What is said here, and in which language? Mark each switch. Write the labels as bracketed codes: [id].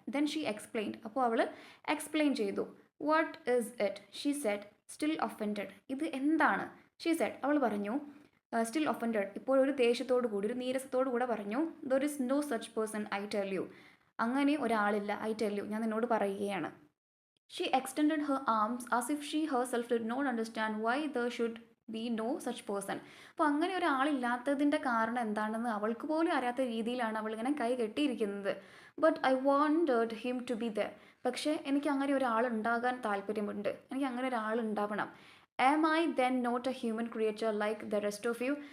[en] Then she explained. [ml] അപ്പോൾ അവൾ explain ചെയ്തു. [en] What is it? She said, still offended. [ml] ഇത് എന്താണ്? [en] she said, [ml] അവൾ പറഞ്ഞു. [en] still offended, [ml] ഇപ്പോൾ ഒരു ദേഷ്യത്തോടു കൂടി, ഒരു നീരസത്തോടു കൂടെ പറഞ്ഞു. [en] There is no such person, I tell you. [ml] അങ്ങനെ ഒരാളില്ല, [en] I tell you, [ml] ഞാൻ നിന്നോട് പറയുകയാണ്. [en] She extended her arms as if she herself did not understand why there should be no such person. [ml] അപ്പോൾ അങ്ങനെ ഒരാളില്ലാത്തതിൻ്റെ കാരണം എന്താണെന്ന് അവൾക്ക് പോലും അറിയാത്ത രീതിയിലാണ് അവളിങ്ങനെ കൈ കെട്ടിയിരിക്കുന്നത്. [en] But I wanted him to be there. [ml] പക്ഷേ എനിക്ക് അങ്ങനെ ഒരാളുണ്ടാകാൻ താല്പര്യമുണ്ട്. എനിക്ക് അങ്ങനെ ഒരാളുണ്ടാവണം. [en] Am I then not a human creature like the rest of you?